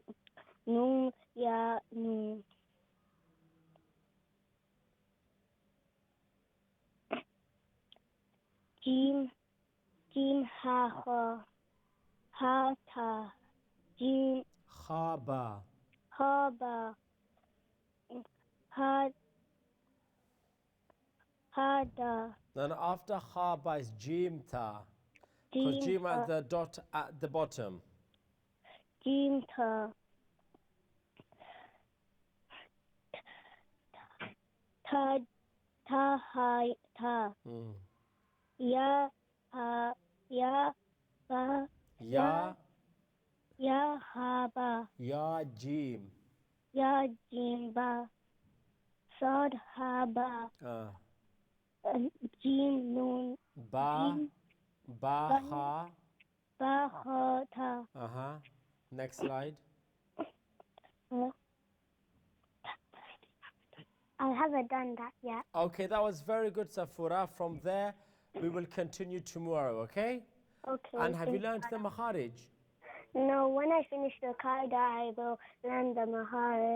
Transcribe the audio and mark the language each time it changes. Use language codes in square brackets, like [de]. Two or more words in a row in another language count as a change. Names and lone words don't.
[ar] نون، ياء، نون. جيم، حاء، حاء. حاء، تاء. جيم, Khaba. حاء، باء. حاء، دال. [en] Then after Khaba is [ar] جيم، تاء. [en] Because Jim has the dot at the bottom. [ar] جيم، تاء. تاء، حاء، تاء. ياء، حاء، ياء، باء. Ya, ياء، حاء، باء. ياء، جيم. ياء، جيم، باء. صاد، حاء، باء. جيم، نون. Ba, Jim, باء، حاء. باء، حاء، تاء. [en] Next slide. I haven't done that yet. Okay, that was very good, Safura. From there, we will continue tomorrow, okay? Okay. And have you learned the Makharij? No, when I finish the qaida, I will learn the Maharaj.